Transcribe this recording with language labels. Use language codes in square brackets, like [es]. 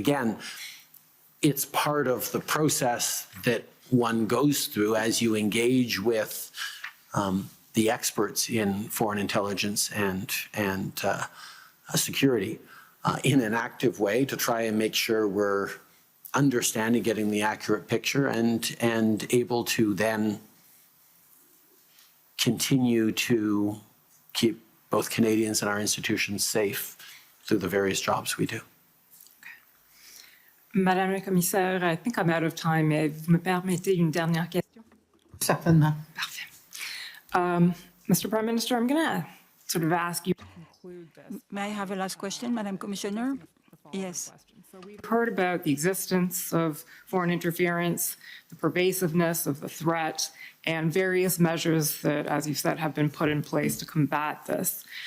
[en] Again, it's part of the process that one goes through as you engage with the experts in foreign intelligence and security in an active way to try and make sure we're understanding, getting the accurate picture, and able to then continue to keep both Canadians and our institutions safe through the various jobs we do. [fr] Madame la Commissaire, [en] I think I'm out of time. [fr] Vous me permettez une dernière question? Certainement. Parfait. Mr. [en] Prime Minister, I'm going to sort of ask you to conclude this. May I have a last question, Madam Commissioner? Yes. So we've heard about the existence of foreign interference, the pervasiveness of the threat, and various measures that, as you said, have been put in place to combat this.